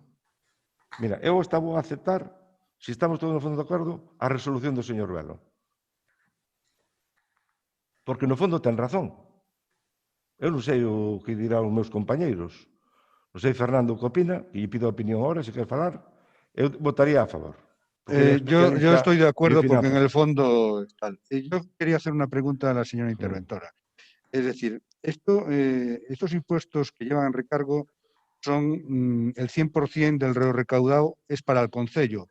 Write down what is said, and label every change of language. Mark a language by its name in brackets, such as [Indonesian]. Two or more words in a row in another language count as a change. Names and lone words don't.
[Galician] Mira, eu estaba a aceptar, se estamos todos no fondo de acordo, a resolución do señor Velo. Porque no fondo ten razón. Eu non sei o que dirán os meus compañeiros. Non sei, Fernando, o que opina, e lle pido a opinión ahora, se quer falar, eu votaría a favor. [Spanish] Yo estoy de acuerdo porque en el fondo tal. Yo quería hacer una pregunta a la señora interventora. Es decir, estos impuestos que llevan recargo son el 100% del reo recaudado es para el concello.